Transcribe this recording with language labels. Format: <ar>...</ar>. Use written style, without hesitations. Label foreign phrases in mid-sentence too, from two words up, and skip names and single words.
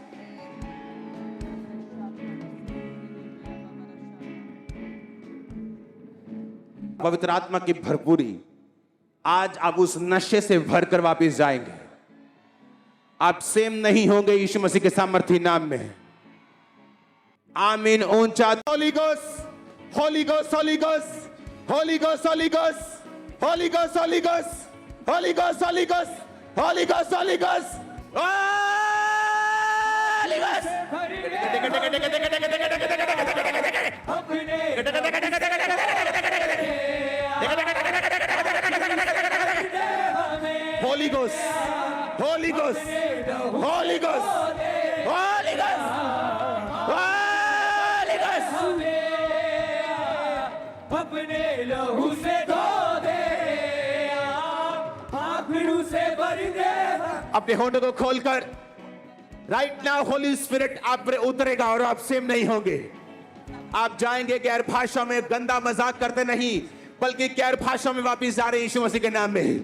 <hi>पवित्र आत्मा की भरपूरी, आज आप उस नशे से भरकर वापस जाएंगे। आप सेम नहीं होंगे यीशु मसीह के सामर्थ्य नाम में। आमीन ऊंचा।</hi> <en>Holy Ghost, Holy Ghost, Holy Ghost, Holy Ghost, Holy Ghost, Holy Ghost, Holy Ghost, Holy Ghost, Holy Ghost, Holy Ghost, Holy Ghost, Holy Ghost, Holy Ghost, Holy Ghost, Holy Ghost, Holy Ghost, Holy Ghost.</en> <hi>अपने लहू से धो दे, आंखों से भर दे। अपने होंठों को खोलकर</hi> <en>right now Holy Spirit</en> <hi>आप पर उतरेगा और आप सेम नहीं होंगे। आप जाएंगे गैर भाषा में, गंदा मजाक करते नहीं, बल्कि गैर भाषा में वापिस जा रहे हैं यीशु मसीह के नाम में।</hi>